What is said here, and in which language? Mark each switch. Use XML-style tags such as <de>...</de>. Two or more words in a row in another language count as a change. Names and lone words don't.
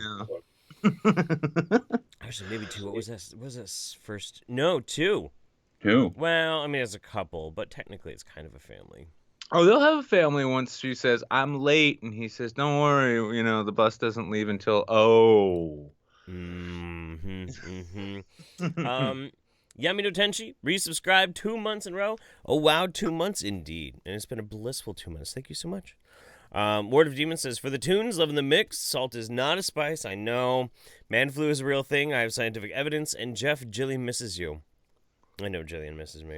<en>Yeah. Actually, maybe two. What was this? Was this first? No, two. Who? Well, I mean, it's a couple, but technically, it's kind of a family. Oh, they'll have a family once she says, "I'm late," and he says, "Don't worry, the bus doesn't leave until." Oh. Mm-hmm. Mm-hmm. Yamino Tenshi, resubscribed 2 months in a row. Oh, wow, 2 months indeed. And it's been a blissful 2 months. Thank you so much. Word of Demon says, for the tunes, loving the mix. Salt is not a spice, I know. Man flu is a real thing. I have scientific evidence. And Jeff, Jillian misses you. I know Jillian misses me.</en>